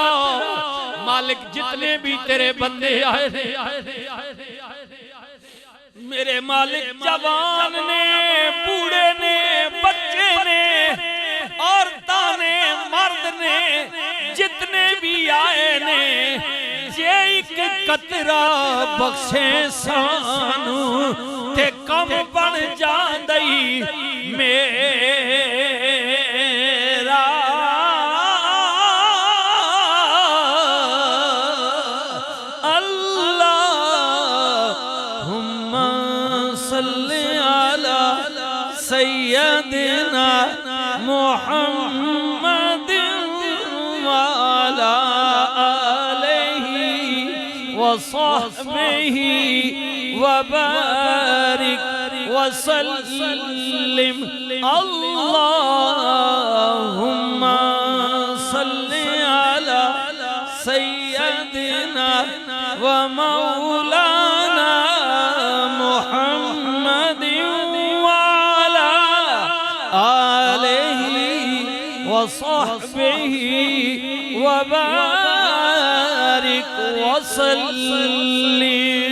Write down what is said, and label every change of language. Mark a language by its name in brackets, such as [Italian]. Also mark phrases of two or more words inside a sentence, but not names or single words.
[Urdu] مالک جتنے بھی تیرے بندے آئے تھے میرے مالک, [Punjabi] ਜਵਾਨ ਨੇ, ਬੁੱਢੇ ਨੇ, ਬੱਚੇ ਨੇ, ਔਰਤਾਂ ਨੇ, ਮਰਦ ਨੇ, ਜਿੰਨੇ ਵੀ ਆਏ ਨੇ, ਜੇ ਇੱਕ ਕਤਰਾ ਬਖ਼ਸ਼ੇ ਸਾਨੂੰ ਤੇ ਕੰਮ ਬਣ ਜਾਂਦਈ ਮੇਰਾ। [Arabic] اللهم صل على سيدنا محمد وعلى وصحبه وبارك وسلم. اللهم صل على سيدنا ومولانا محمد وعلى آله وصحبه وبارك وسلم.